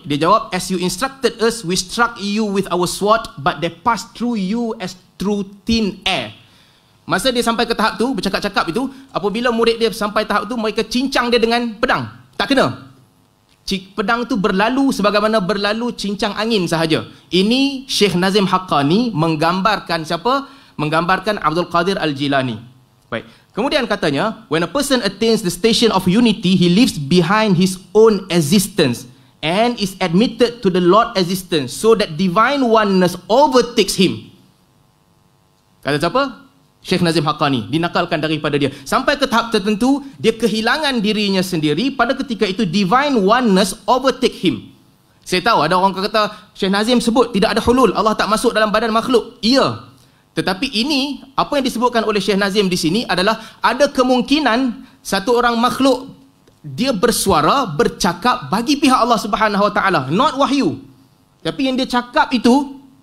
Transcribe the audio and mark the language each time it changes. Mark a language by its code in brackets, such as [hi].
[ms] Dia jawab, [en] "As you instructed us, we struck you with our sword, but they passed through you as through thin air." [ms] Masa dia sampai ke tahap tu, bercakap-cakap itu, apabila murid dia sampai tahap tu, mereka cincang dia dengan pedang. Tak kena. Pedang tu berlalu sebagaimana berlalu cincang angin sahaja. Ini Syekh Nazim Haqqani menggambarkan siapa? Menggambarkan Abdul Qadir Al-Jilani. Baik. Kemudian katanya, [en] when a person attains the station of unity, he leaves behind his own existence and is admitted to the Lord existence, so that divine oneness overtakes him. [ms] Kata siapa? Syekh Nazim Haqqani. Dinakalkan daripada dia. Sampai ke tahap tertentu, dia kehilangan dirinya sendiri. Pada ketika itu, [en] divine oneness overtake him. [ms] Saya tahu ada orang kata, Syekh Nazim sebut tidak ada hulul, Allah tak masuk dalam badan makhluk. Ya. Tetapi ini, apa yang disebutkan oleh Syekh Nazim di sini adalah ada kemungkinan satu orang makhluk dia bersuara, bercakap bagi pihak Allah Subhanahu Wa Taala, not wahyu. Tapi yang dia cakap itu